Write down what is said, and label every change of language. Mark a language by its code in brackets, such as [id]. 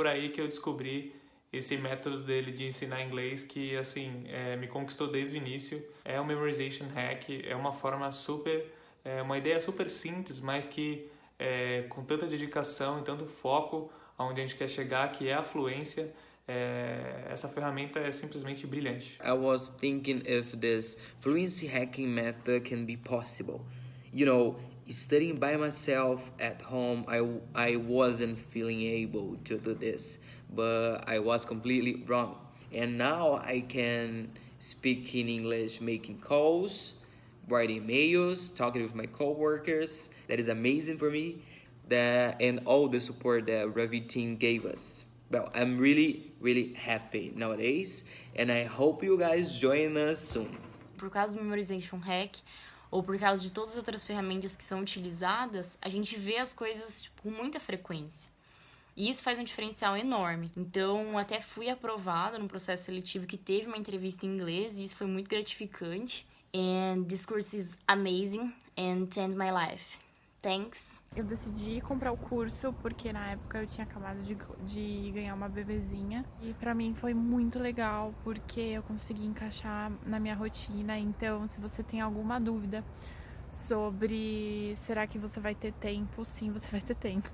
[pt] Por aí que eu descobri esse método dele de ensinar inglês que assim me conquistou desde o início. É um memorization hack, é uma forma uma ideia super simples, mas que com tanta dedicação e tanto foco aonde a gente quer chegar, que é a fluência, essa ferramenta é simplesmente brilhante. [en] I was thinking if this fluency hacking method can be possible. You know, studying by myself at home, I wasn't feeling able to do this, but I was completely wrong. And now I can speak in English, making calls, writing emails, talking with my coworkers. That is amazing for me. And all the support that Ravi team gave us. Well, I'm really happy nowadays, and I hope you guys join us soon. [pt] Por causa do Memorization Hack, ou por causa de todas as outras ferramentas que são utilizadas, a gente vê as coisas com muita frequência. E isso faz um diferencial enorme. Então, até fui aprovada no processo seletivo que teve uma entrevista em inglês, e isso foi muito gratificante. [en] And this course is amazing and changed my life. Thanks. [pt] Eu decidi comprar o curso porque na época eu tinha acabado de ganhar uma bebezinha. E pra mim foi muito legal porque eu consegui encaixar na minha rotina. Então, se você tem alguma dúvida sobre será que você vai ter tempo, sim, você vai ter tempo.